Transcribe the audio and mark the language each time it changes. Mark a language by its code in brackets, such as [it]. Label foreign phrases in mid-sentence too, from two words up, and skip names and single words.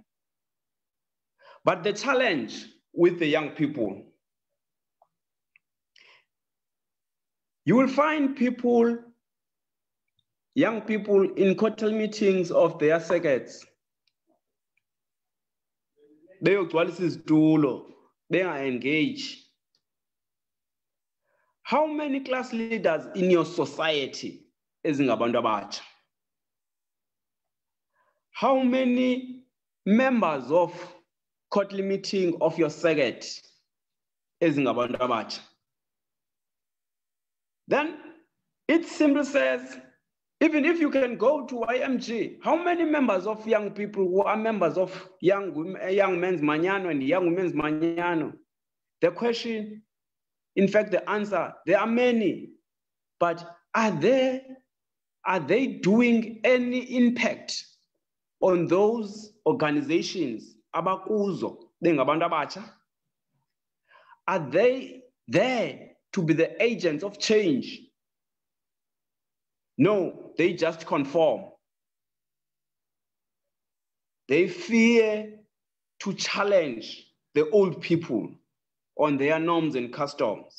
[en] But the challenge with the young people, you will find young people in quarterly meetings of their circuits. They are engaged. How many class leaders in your society is [nd] ngabantu abatsha? [en] How many members of quarterly meeting of your circuit [nd] ezingabantu abatsha. [en] Then it simply says, even if you can go to YMG, how many members of young people who are members of young men's Manyano and young women's Manyano? The question, in fact, the answer, there are many, but are they doing any impact on those organizations? [nd] Abakuzo, bengabantu abatsha? [en] Are they there to be the agents of change? No, they just conform. They fear to challenge the old people on their norms and customs.